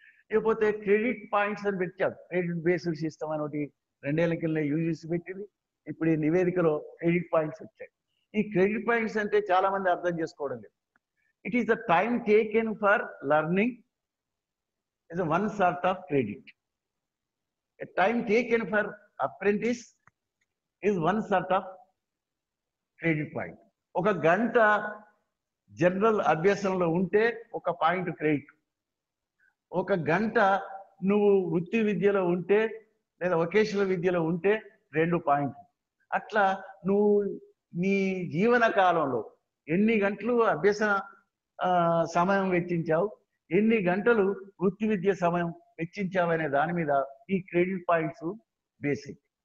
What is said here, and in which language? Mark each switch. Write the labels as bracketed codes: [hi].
[te] లేకపోతే credit points అని పెట్టారు. క్రెడిట్ బేస్డ్ సిస్టమ్ అని ఒకటి 2 ఏళ్ల కింద యూజీసీ పెట్టింది. ఇప్పుడు ఈ నివేదికలో క్రెడిట్ పాయింట్స్ వచ్చాయి. ఈ క్రెడిట్ పాయింట్స్ అంటే చాలా మంది అర్థం చేసుకోవడం లేదు. [en] It is the time taken for learning is one sort of credit. A time taken for apprentice is one sort of credit point. [te] ఒక గంట జనరల్ అభ్యాసంలో ఉంటే ఒక పాయింట్ క్రెడిట్. ఒక గంట నువ్వు వృత్తి విద్యలో ఉంటే లేదా వొకేషనల్ విద్యలో ఉంటే 2 పాయింట్లు. అట్లా నువ్వు నీ జీవన కాలంలో ఎన్ని గంటలు అభ్యాస సమయం వెచ్చించావు, ఎన్ని గంటలు వృత్తి విద్య సమయం వెచ్చించావనే దాని మీద ఈ క్రెడిట్ పాయింట్స్ బేసిక్.